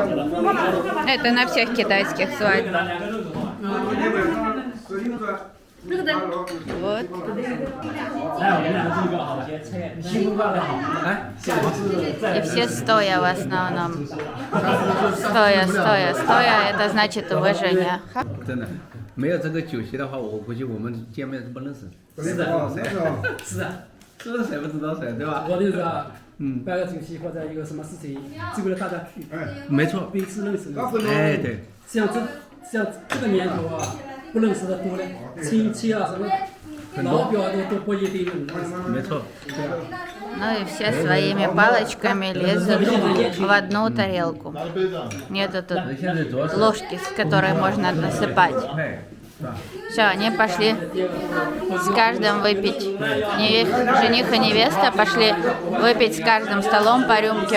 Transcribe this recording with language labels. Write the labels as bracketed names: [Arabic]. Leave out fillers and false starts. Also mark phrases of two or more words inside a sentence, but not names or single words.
[Russian] Это на всех китайских свадьбах. Вот. И все стоя в основном. Стоя, это значит уважение. [Chinese] 真的，没有这个酒席的话，我估计我们见面是不认识。是的，是啊，说谁不知道谁，对吧？我就是啊，办个酒席或者一个什么事情，就为了大家去，没错。彼此认识。哎，对。像这个年头啊，不认识的多了，亲戚啊什么，老表都不一定认识。没错。 [Russian] Ну и все своими палочками лезут в одну тарелку. Нету тут ложки, с которой можно насыпать. Все, они пошли с каждым выпить. Жених и невеста пошли выпить с каждым столом по рюмке.